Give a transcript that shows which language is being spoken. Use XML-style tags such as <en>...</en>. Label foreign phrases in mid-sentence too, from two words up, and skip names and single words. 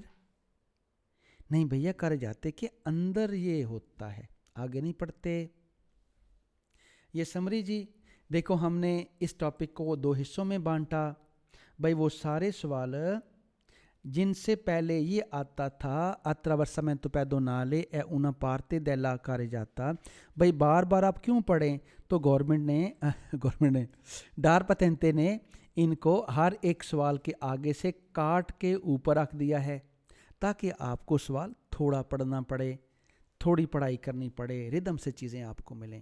<hi>नहीं भैया, कर जाते के अंदर ये होता है। आगे नहीं पढ़ते। ये समरी जी, देखो हमने इस टॉपिक को 2 हिस्सों में बांटा। भाई वो सारे सवाल जिनसे पहले ये आता था</hi> <it>attraversamento pedonale è una parte della carreggiata,</it> <hi>भाई बार बार आप क्यों पढ़ें? तो गवर्नमेंट ने डार पतेंते ने इनको हर एक सवाल के आगे से काट के ऊपर रख दिया है, ताकि आपको सवाल थोड़ा पढ़ना पड़े, थोड़ी पढ़ाई करनी पड़े, रिदम से चीज़ें आपको मिलें।</hi>